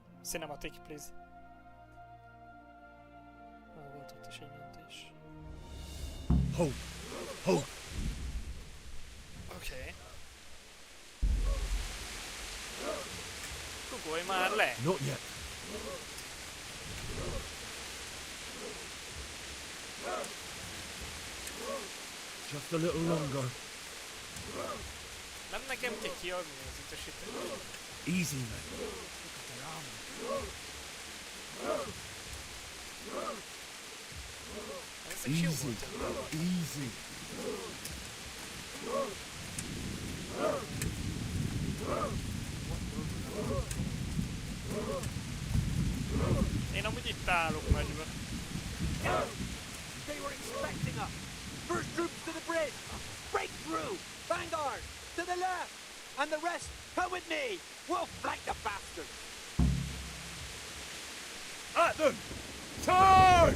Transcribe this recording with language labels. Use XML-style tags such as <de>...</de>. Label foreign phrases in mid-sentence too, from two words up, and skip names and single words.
<en>Cinematic, please.</en> <hu>Volt ott is egy mentés.</hu> <en>Hold! Hold!</en> <hu>Oké. Rugolj már le!</hu> <en>Not yet. Just a little longer.</en> <hu>Nem nekem kell kiadni az utasítást.</hu> <en>Easy, man.</en> <hu>Ezek jó</hu> <en>Easy.</en> <hu>voltak.</hu> <en>Easy.</en> <hu>Én amúgy itt állok nagyban.</hu> <en>They were expecting us. First troops to the bridge. Break through. Vanguard to the left. And the rest come with me. We'll flank the bastards. At them! Charge!</en>